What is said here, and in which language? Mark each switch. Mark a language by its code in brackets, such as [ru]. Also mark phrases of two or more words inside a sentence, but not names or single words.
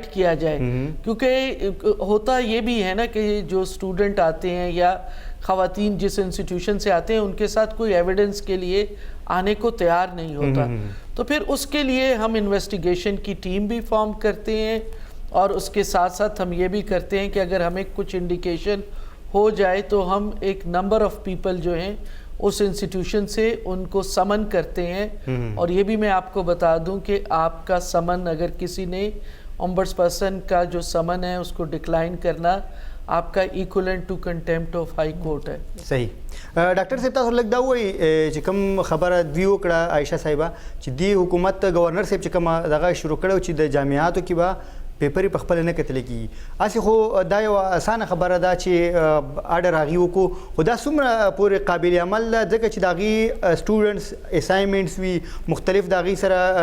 [ur] کیا جائے، کیونکہ ہوتا یہ بھی ہے نا کہ جو سٹوڈنٹ آتے ہیں یا خواتین جس انسٹیٹیوشن سے آتے ہیں ان کے ساتھ کوئی ایویڈنس کے لیے آنے کو تیار نہیں ہوتا، تو پھر اس کے لیے ہم انویسٹیگیشن کی ٹیم بھی فارم کرتے ہیں اور اس کے ساتھ ساتھ ہم یہ بھی کرتے ہیں کہ اگر ہمیں کچھ انڈیکیشن ہو جائے تو ہم ایک [en] number of people [ur] جو ہیں اس انسٹیٹیوشن سے ان کو سمن کرتے ہیں. اور یہ بھی میں آپ کو بتا دوں کہ آپ کا سمن اگر کسی نے اومبڈز پرسن کا جو سمن ہے اس کو ڈکلائن کرنا آپ کا [en] equivalent to contempt of High Court [ur] ہے. सही। [pa] ڈاکٹر صاحب تاسو لگدا ہوئی [ps] چې کوم خبره دی وکړه عائشه صاحبہ چې دی حکومت گورنر صاحب چې کوم دغه شروع کړو چې د جامعاتو کې به پیپرې په خپل نه کتل کی، اسی خو دا یو اسانه خبره ده چې آرډر هغه وکړو، خو دا څومره پورې قابل عمل ده ځکه چې دغه [en] students assignments [ps] وی مختلف دغه سره